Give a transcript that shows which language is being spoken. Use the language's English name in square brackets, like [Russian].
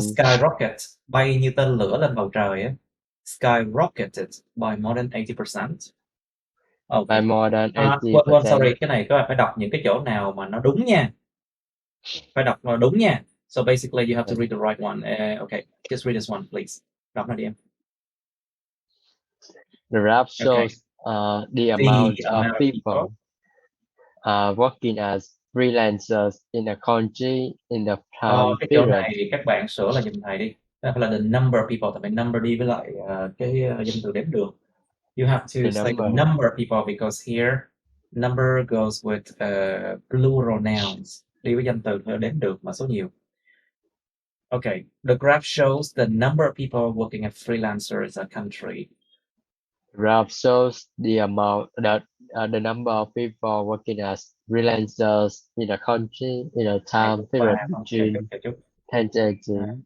[Vietnamese] skyrocket, bay như tên lửa lên bầu trời á. [English] Skyrocketed by more than 80%. By more than 80%. Sorry, [Vietnamese] cái này các bạn phải đọc những cái chỗ nào mà nó đúng nha. Phải đọc nó đúng nha. [English] So basically you have to read the right one. Okay, just read this one please. [Vietnamese] Đọc lại đi em. [English] The graph Okay. shows the amount of amount of people working as freelancers in a country in the time [Vietnamese] Cái chỗ [English] period. [Vietnamese] này các bạn sửa là giùm thầy đi. Đó là [English] the number of people, [Vietnamese] tại vì number đi với lại cái danh từ đếm được. [English] You have to say the number of people because here number goes with plural nouns. [Vietnamese] Đi với danh từ theo đếm được mà số nhiều. [English] Okay, the graph shows the number of people working as freelancers in a country. Graph shows the amount that the number of people working as freelancers in a country in a time period between 2018.